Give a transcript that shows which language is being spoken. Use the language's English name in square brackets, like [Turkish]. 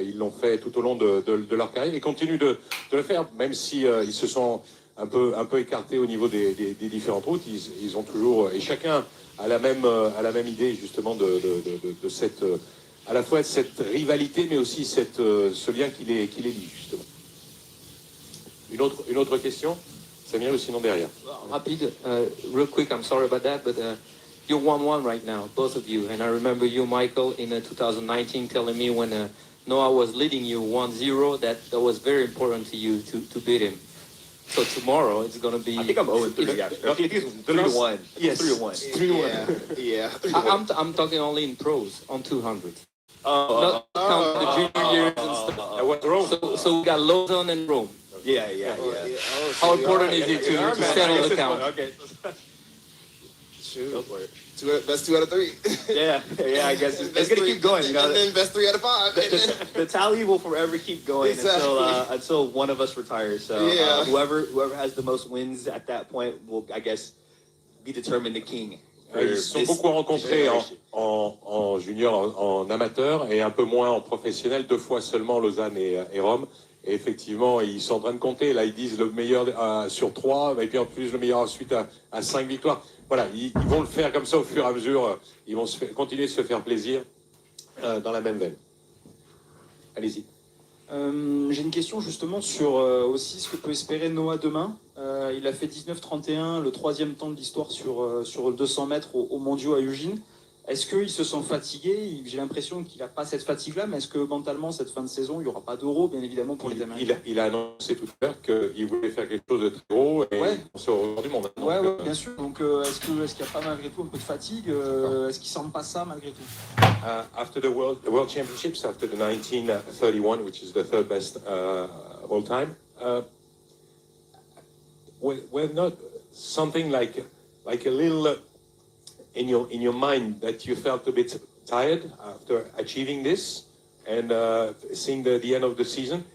[French] Ils l'ont fait tout au long de leur carrière et continuent de le faire, même si ils se sont un peu écartés au niveau des différentes routes. Ils ont toujours, et chacun a la même idée justement de cette, à la fois de cette rivalité, mais aussi ce lien qui les lie justement. Une autre question, Samir, ou sinon derrière. [English] Rapide, real quick, I'm sorry about that, but you're 1-1 right now, both of you. And I remember you, Michael, in 2019 telling me when Noah was leading you 1-0, that was very important to you to beat him. So tomorrow it's going to be... I think I'm 0-3 actually. I think it's 3-1. Yes. 3-1. 3-1. Yeah. I'm talking only in pros, on 200. Not count the junior years and stuff. I was wrong. So we got Lausanne and Rome. Yeah. Oh, How important is it to stand on the count? Okay. Shoot. Go for it. Best 2 out of 3. Yeah, I guess it's gonna keep going. You know, and then best 3 out of 5. the tally will forever keep going until one of us retires. So yeah. Whoever has the most wins at that point will, I guess, be determined the king. [French] Ils se sont beaucoup rencontrés en junior, en amateur, et un peu moins en professionnel, 2 fois seulement Lausanne et Rome. Et effectivement, ils sont en train de compter. Là, ils disent le meilleur sur 3, et puis en plus le meilleur ensuite à 5 victoires. Voilà, ils vont le faire comme ça au fur et à mesure. Ils vont continuer de se faire plaisir dans la même veine. Allez-y. J'ai une question justement sur aussi ce que peut espérer Noah demain. Il a fait 19,31, le 3e temps de l'histoire sur 200 mètres aux mondiaux à Eugene. Est-ce qu'il se sent fatigué? J'ai l'impression qu'il n'a pas cette fatigue-là, mais est-ce que mentalement, cette fin de saison, il n'y aura pas d'euro, bien évidemment, pour les Américains? Il a annoncé tout à l'heure qu'il voulait faire quelque chose de très gros et c'est au revoir du monde. Ouais, bien sûr. Donc, est-ce qu'il n'y a pas malgré tout un peu de fatigue? Est-ce qu'il ne sent pas ça malgré tout? [English] After the World Championships, after the 1931, which is the third best of all time, we're not something like a little... in your mind that you felt a bit tired after achieving this and seeing the end of the season?